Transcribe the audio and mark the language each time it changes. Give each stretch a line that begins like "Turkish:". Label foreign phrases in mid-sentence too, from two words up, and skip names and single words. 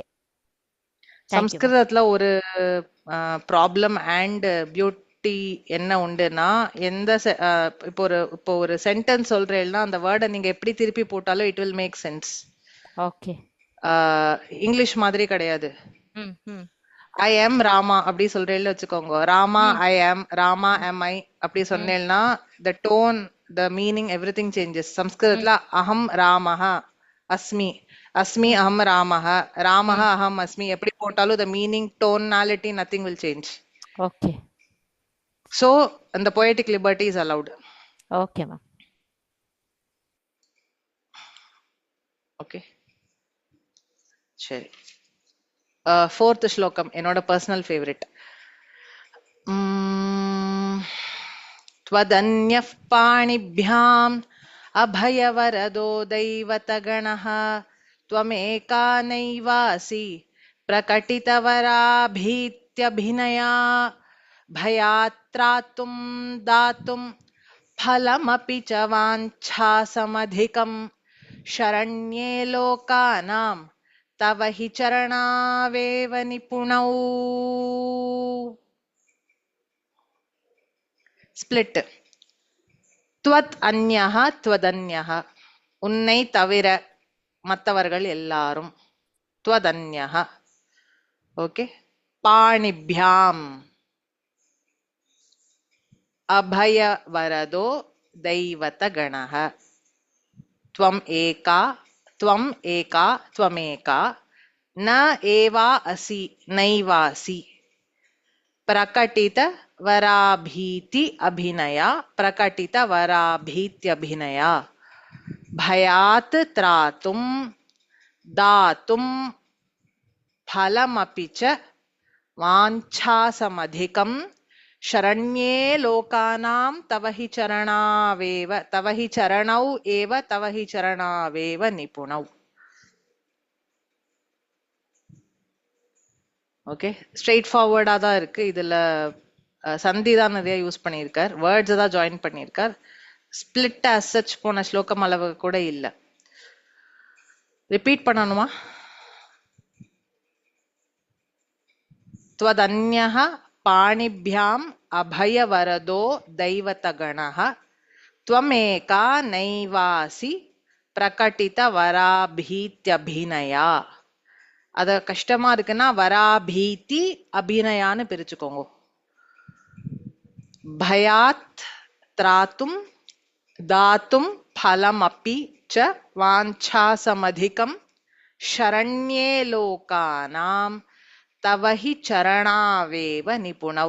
Tamil: சம்ஸ்கிருதத்துல ஒரு
English: problem and beauty
Tamil: என்ன உண்டுன்னா, எந்த இப்போ ஒரு சென்டென்ஸ் சொல்றேன்னா அந்த வேர்டை நீங்க எப்படி திருப்பி போட்டாலும்
English: it will make sense.
Tamil: ஓகே. இங்கிலீஷ் மாதிரி கிடையாது. ம் ம்
English: I am
Tamil: ராமா அப்படி சொல்றேன்னு வச்சுக்கோங்க. ராமா
English: I am,
Tamil: ராமா
English: am I
Tamil: அப்படி சொன்னேன்னா
English: the tone, the meaning, everything changes.
Tamil: சம்ஸ்கிருதத்துல
Sanskrit: अहं रामः अस्मि, अस्मि अहं रामः, रामः अहं अस्मि
Tamil: எப்படி போட்டாலும்
English: the meaning, tonality, nothing will change.
Tamil: ஓகே
English: So the poetic liberty is allowed. okay ma'am.
Tamil: Okay, சரி. 4th ஸ்லோகம் என்னோட
English: personal favourite.
Sanskrit: त्वदन्यः पाणिभ्याम् अभयवरदो दैवतगणः त्वमेका नैवासि प्रकटितवराभीत्यभिनया भयात्रातुं दातुं फलमपि च वाञ्छासमधिकं शरण्ये लोकानां तव हि चरणावेव निपुणौ.
Tamil: ஸ்பிளிட்.
Sanskrit: त्वत् अन्यः त्वदन्यः,
Tamil: உன்னை தவிர மற்றவர்கள் எல்லாரும். துவதன்யஹ. ஓகே.
Sanskrit: पाणिभ्याम् अभयवरदो दैवत गणः त्वम् एका त्वमेका न एवा असि नैवासि प्रकटित वराभीति अभिनया प्रकटित वराभीत्यभिनया भयात् त्रातुं दातुं फलमपि च वाञ्छासमधिकं शरण्ये लोकानां तव हि चरणावेव तव हि चरणौ एव तव हि चरणावेव निपुणौ.
Tamil: ஓகே, ஸ்ட்ரெயிட் ஃபார்வர்டா தான் இருக்கு. இதுல சந்தி தான் நிறைய யூஸ் பண்ணியிருக்கார், வேர்ட்ஸ் தான் ஜாயின் பண்ணியிருக்கார்.
English: split as such
Tamil: போன ஸ்லோகம் அளவு கூட இல்ல. ரிப்பீட் பண்ணணுமா?
Sanskrit: त्वदन्यः पाणिभ्याम् अभयवरदो दैवतगणः त्वमेका नैवासि प्रकटितवराभीत्यभिनया.
Tamil: அத கஷ்டமா இருக்குன்னா வராபீதி அபிநயான்னு பிரிச்சுக்கோங்க.
Sanskrit: भयात् त्रातुं दातुं फलमपि च वाञ्छासमधिकं शरण्ये लोकानां तवहि चरणावेव निपुणौ.